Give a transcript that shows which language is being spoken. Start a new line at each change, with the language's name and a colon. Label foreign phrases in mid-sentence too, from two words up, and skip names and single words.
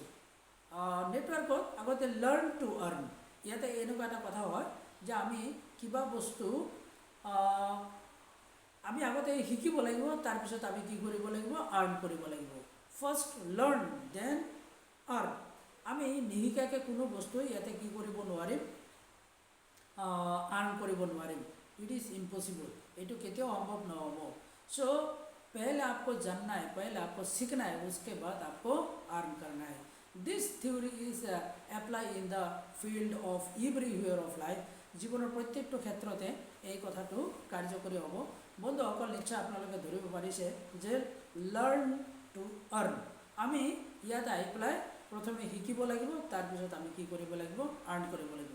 Assamese: নেটৱৰ্কত আগতে
English: learn to earn,
Assamese: ইয়াতে এনেকুৱা এটা কথা হয় যে আমি কিবা বস্তু আমি আগতে শিকিব লাগিব, তাৰপিছত আমি কি কৰিব লাগিব, আৰ্ণ কৰিব লাগিব।
English: first learn then earn.
Assamese: আমি নিশিকাকৈ কোনো বস্তু ইয়াতে কি কৰিব নোৱাৰিম, আৰ্ণ কৰিব নোৱাৰিম।
English: it is impossible,
Assamese: এইটো কেতিয়াও সম্ভৱ নহ'ব।
Hindi: চ' पहले आपको जानना है, पहले आपको सीखना है, उसके बाद आपको अर्न करना है।
English: this theory is apply in the field of everywhere of life.
Assamese: জীৱনৰ প্ৰত্যেকটো ক্ষেত্ৰতে এই কথাটো কাৰ্যকৰী হ'ব। বন্ধুসকল, নিশ্চয় আপোনালোকে ধৰিব পাৰিছে যে
English: learn to earn,
Assamese: আমি ইয়াত আহি পেলাই প্ৰথমে শিকিব লাগিব, তাৰপিছত আমি কি কৰিব লাগিব, আৰ্ণ কৰিব লাগিব।